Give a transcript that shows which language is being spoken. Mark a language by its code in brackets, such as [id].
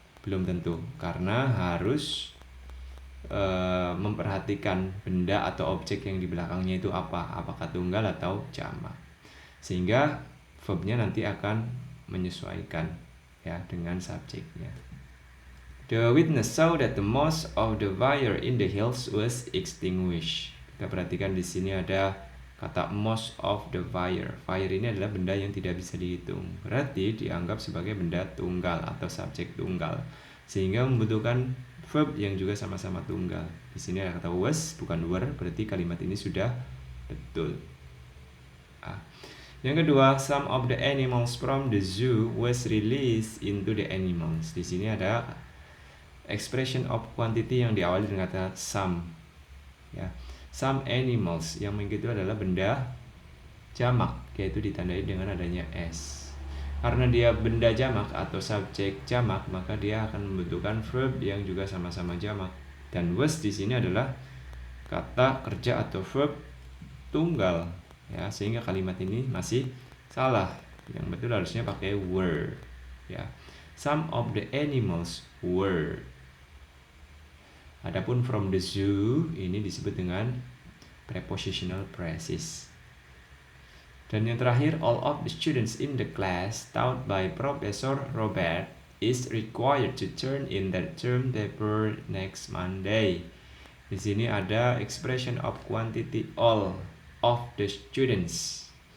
[id] Belum tentu, karena harus memperhatikan benda atau objek yang di belakangnya itu apakah tunggal atau jamak, sehingga verbnya nanti akan menyesuaikan, ya, dengan subjeknya. [en] The witness saw that the most of the fire in the hills was extinguished. [id] Kita perhatikan di sini ada kata [en] most of the fire. [id] Fire ini adalah benda yang tidak bisa dihitung, berarti dianggap sebagai benda tunggal atau subjek tunggal, sehingga membutuhkan verb yang juga sama-sama tunggal. Di sini ada kata was, bukan were, berarti kalimat ini sudah betul. Yang kedua, [en] some of the animals from the zoo was released into the animals. [id] Di sini ada expression of quantity yang diawali dengan kata some. Ya, [en] some animals [id] yang begitu adalah benda jamak, yaitu ditandai dengan adanya s. Karena dia benda jamak atau subjek jamak, maka dia akan membutuhkan verb yang juga sama-sama jamak. Dan was di sini adalah kata kerja atau verb tunggal, ya, sehingga kalimat ini masih salah. Yang betul harusnya pakai were, ya. [en] Some of the animals were. [id] Adapun [en] from the zoo [id] ini disebut dengan prepositional phrases. Dan yang terakhir, [en] all of the students in the class taught by Professor Robert is required to turn in their term paper next Monday. [id] Di sini ada expression of quantity [en] all of the students.